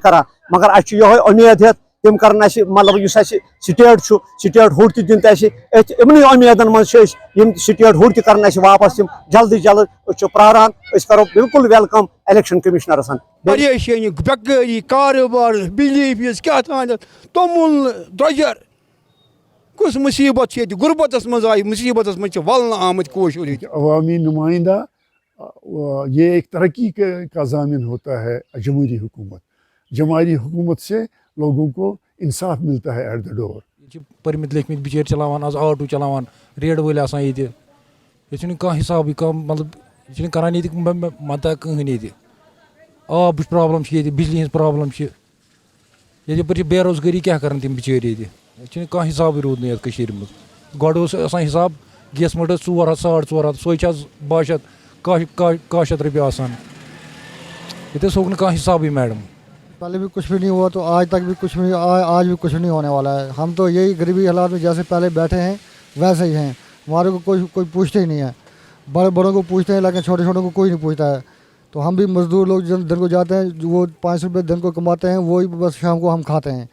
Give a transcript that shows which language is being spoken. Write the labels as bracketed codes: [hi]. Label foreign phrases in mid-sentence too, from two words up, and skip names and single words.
[ks] मगर अ उम्मीद हेत تم کرن اَسہِ مطلب یُس اَسہِ سٹیٹ چھُ سٹیٹ ہوٚٹ تہِ دِن تہٕ اَسہِ یِمنٕے اُمیدن منٛز چھِ أسۍ یِم سٹیٹ ہوٚٹ تہِ کرن اَسہِ واپس تِم جلدی جلد أسۍ چھِ پرٛاران أسۍ کرو بالکل [en] welcome election commissioners. [ks] پریشٲنی بیکٲری کارٕبار بجلی فیٖس کیٛاہ تھاونس توٚمُل درٛۄجر کُس مُصیٖبت چھِ ییٚتہِ غُربتس منٛز آیہِ مُصیٖبتس منٛز چھِ ولنہٕ آمٕتۍ کٲشُر ییٚتہِ. [ur] عوامی نمائندہ یہ ایک ترقی کا ضامن ہوتا ہے. جمہوری حکومت سے لوگوں کو انصاف ملتا ہے [en] at the door. [ks] پٔرمٕتۍ لیکھمٕتۍ بِچٲرۍ چلاوان آز آٹوٗ چلاوان ریڈٕ وٲلۍ آسان ییٚتہِ ییٚتہِ چھُنہٕ کانٛہہ حِسابٕے کانٛہہ مطلب یہِ چھُنہٕ کران ییٚتہِ مدتہ کٕہٕنۍ ییٚتہِ. آبٕچ پرابلم چھِ ییٚتہِ بجلی ہٕنٛز پرابلم چھِ ییٚتہِ یپٲرۍ چھِ بے روزگٲری کیٛاہ کران تِم بِچٲرۍ ییٚتہِ ییٚتہِ چھُنہٕ کانٛہہ حِسابٕے روٗد نہٕ یَتھ کٔشیٖرِ منٛز. گۄڈٕ اوس آسان حِساب گیس مٔٹ ٲس 400 450 سۄے چھِ آز 1200 کاہ شیٚتھ رۄپیہِ آسان. ییٚتہِ حظ ہوٚکھ نہٕ کانٛہہ حِسابٕے میڈم. [ur] پہلے بھی کچھ بھی نہیں ہوا تو آج تک بھی کچھ نہیں آج بھی کچھ نہیں ہونے والا ہے. ہم تو یہی غریبی حالات میں جیسے پہلے بیٹھے ہیں ویسے ہی ہیں. ہمارے کو کوئی پوچھتے ہی نہیں ہے. بڑے بڑوں کو پوچھتے ہیں لیکن چھوٹے چھوٹوں کو کوئی نہیں پوچھتا ہے. تو ہم بھی مزدور لوگ دن کو جاتے ہیں وہ 500 روپئے دن کو کماتے ہیں وہی بس شام کو ہم کھاتے ہیں.